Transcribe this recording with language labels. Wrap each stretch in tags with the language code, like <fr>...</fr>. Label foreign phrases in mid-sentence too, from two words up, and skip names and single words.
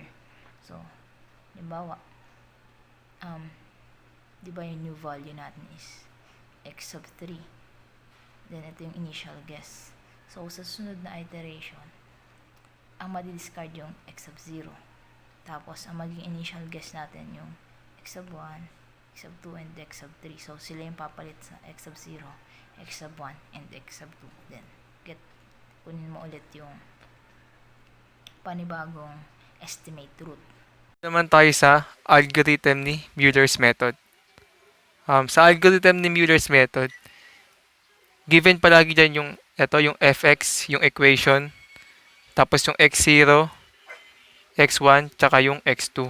<tl>So, halimbawa, di ba yung</tl> <en>new value</en> <tl>natin is x sub 3. Then, ito yung</tl> <en>initial guess.</en> <tl>So, sa sunod na iteration, ang madi-discard yung x sub 0. Tapos, ang maging</tl> <en>initial guess</en> <tl>natin yung x sub 1, x sub 2, and x sub 3. So, sila yung papalit sa x sub 0, x sub 1, and x sub 2. Then, kunin mo ulit yung panibagong</tl> <en>estimate root.</en> <tl>Naman tayo sa algorithm ni Muller's method. Sa algorithm ni Muller's method, given palagi dyan yung fx, yung equation, tapos yung x0, x1, tsaka yung x2.</tl>